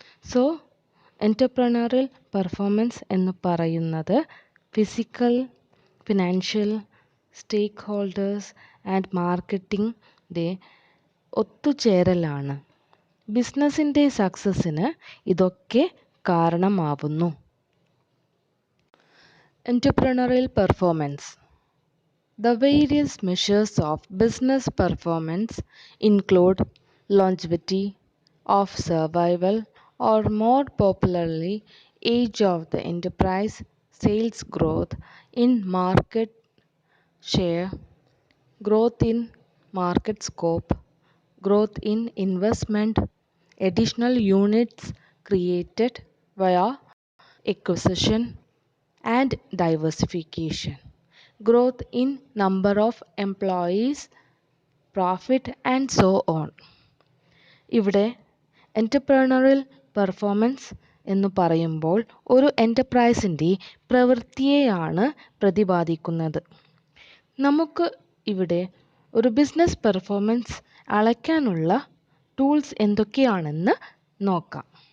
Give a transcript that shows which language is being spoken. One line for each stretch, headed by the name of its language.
Malayalam: So entrepreneurial performance എന്ന് പറയുന്നത് physical, financial, stake holders and മാർക്കറ്റിംഗിൻ്റെ ഒത്തുചേരലാണ്. ബിസിനസ്സിൻ്റെ സക്സസ്സിന് ഇതൊക്കെ കാരണമാവുന്നു. Entrepreneurial performance.
English: The various measures of business performance include longevity of survival, or more popularly, age of the enterprise, sales growth in market share, growth in market scope, growth in investment, additional units created via acquisition and diversification, growth in number of employees, profit and so on.
Malayalam: ഇവിടെ entrepreneurial performance എന്ന് പറയുമ്പോൾ ഒരു എൻ്റർപ്രൈസിൻ്റെ പ്രവൃത്തിയെയാണ് പ്രതിപാദിക്കുന്നത്. നമുക്ക് ഇവിടെ ഒരു business performance അളക്കാനുള്ള tools എന്തൊക്കെയാണെന്ന് നോക്കാം.